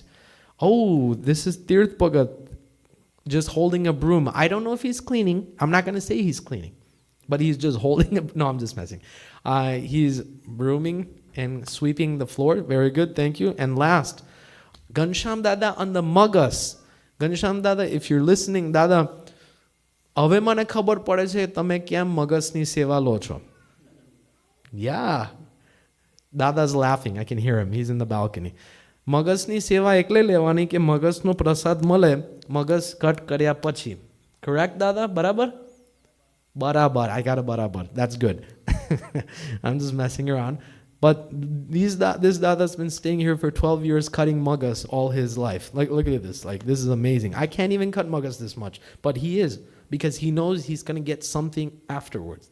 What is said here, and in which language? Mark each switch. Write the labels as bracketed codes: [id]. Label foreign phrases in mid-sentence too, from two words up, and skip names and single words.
[en] Oh, this is Tirth Bhagat, just holding a broom. I don't know if he's cleaning. I'm not going to say he's cleaning, but he's just holding no, I'm just messing. He's brooming and sweeping the floor. Very good. Thank you. And last, Ghanshyam Dada on the Magas. Ghanshyam Dada, if you're listening, Dada, [gu] હવે મને ખબર પડે છે તમે કેમ મગસની સેવા લો છો. [en] Yeah. Dada's laughing. I can hear him. He's in the balcony. [gu] મગસની સેવા એકલે લેવાની કે મગસનો પ્રસાદ મળે મગસ કટ કર્યા પછી. Correct, Dada? બરાબર? બરાબર. [en] I got a barabar. That's good. I'm just messing around. But this Dada's been staying here for 12 years cutting magas all his life. Like, look at this. Like, this is amazing. I can't even cut magas this much. But he is. Because he knows he's going to get something afterwards.